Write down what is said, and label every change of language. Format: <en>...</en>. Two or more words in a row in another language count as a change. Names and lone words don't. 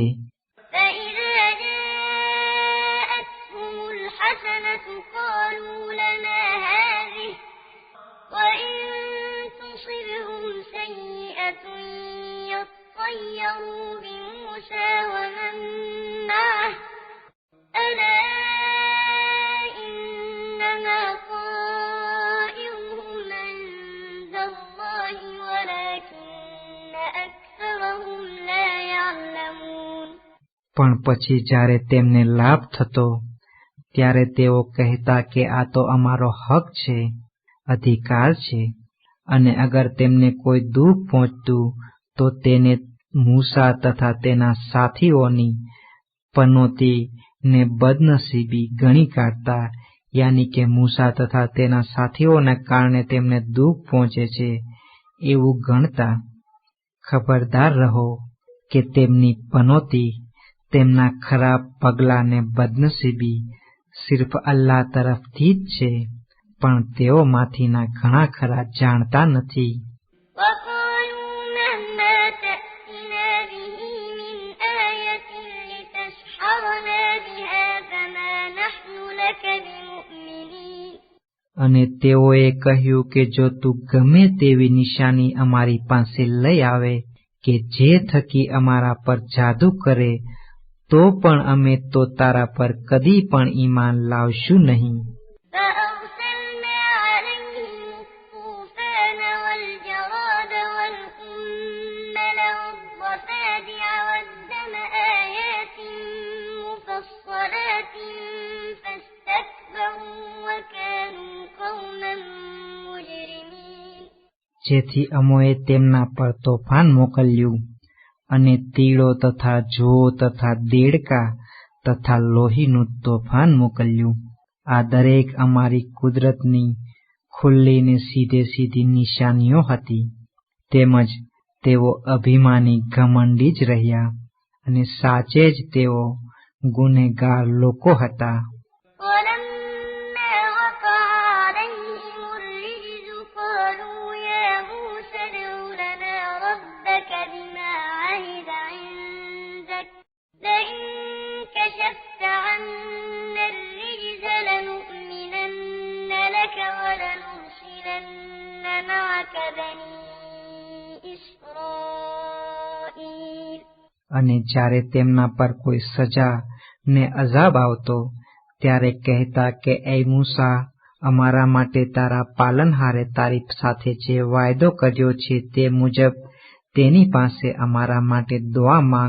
<ar>فَإِذَا جَاءَتْهُمُ الْحَسَنَةُ قَالُوا لَنَا هَٰذِهِ وَإِن تُصِبْهُمْ سَيِّئَةٌ يَطَّيَّرُوا بِمُوسَىٰ وَمَن مَّعَهُ أَلَا إِنَّمَا طَائِرُهُمْ عِندَ اللَّهِ وَلَٰكِنَّ أَكْثَرَهُمْ لَا يَعْلَمُونَ.</ar> <gu>પણ પછી જ્યારે તેમને લાભ થતો ત્યારે તેઓ કહેતા કે આ તો અમારો હક છે, અધિકાર છે, અને અગર તેમને કોઈ દુઃખ પહોંચતું તો તેને મૂસા તથા તેના સાથીઓની પનોતી ને બદનસીબી ગણી કાઢતા, યાની કે મૂસા તથા તેના સાથીઓના કારણે તેમને દુઃખ પહોંચે છે એવું ગણતા. ખબરદાર રહો કે તેમની પનોતી, તેમના ખરાબ પગલાં ને બદનસીબી સિર્ફ અલ્લાહ તરફથી જ છે, પણ તેઓમાંથીના ઘણા ખરા જાણતા નથી.</gu> <ar>وَقَالُوا مَهْمَا تَأْتِنَا بِهِ مِنْ آيَةٍ لِتَسْحَرَنَا بِهَا فَمَا نَحْنُ لَكَ بِمُؤْمِنِينَ.</ar> <gu>અને તેઓએ કહ્યું કે જો તું ગમે તેવી નિશાની અમારી પાસે લઈ આવે કે જે થકી અમારા પર જાદુ કરે, તો પણ અમે તો તારા પર કદી પણ ઈમાન લાવશું નહીં.</gu> <ar>فَأَرْسَلْنَا عَلَيْهِمُ الطُّوفَانَ وَالْجَرَادَ وَالْقُمَّلَ وَالضَّفَادِعَ وَالدَّمَ آيَاتٍ مُفَصَّلَاتٍ فَاسْتَكْبَرُوا وَكَانُوا قَوْمًا مُجْرِمِينَ.</ar> <gu>જેથી અમોએ તેમના પર તોફાન મોકલ્યું અને તીડો તથા જોઓ તથા દેડકા તથા લોહીનું તોફાન મોકલ્યું. આ દરેક અમારી કુદરતની ખુલ્લી ને સીધે સીધી નિશાનીઓ હતી. તેમજ તેઓ અભિમાની ઘમંડી જ રહ્યા. અને સાચે જ તેઓ ગુનેગાર લોકો હતા.</gu> <ar>ولما وقع عليهم الرجز قالوا يا موسى ادع لنا ربك بما عهد عندك لئن كشفت عنا الرجز لنؤمنن لك ولنرسلن معك بني إسرائيل.</ar> <gu>અને જ્યારે તેમના પર કોઈ સજા ને અઝાબ આવતો ત્યારે કહેતા કે એ મૂસા, અમારા માટે તારા પાલનહારે તારી સાથે જે વાયદો કર્યો છે તે મુજબ તેની પાસે અમારા માટે દુઆ માંગ.</gu>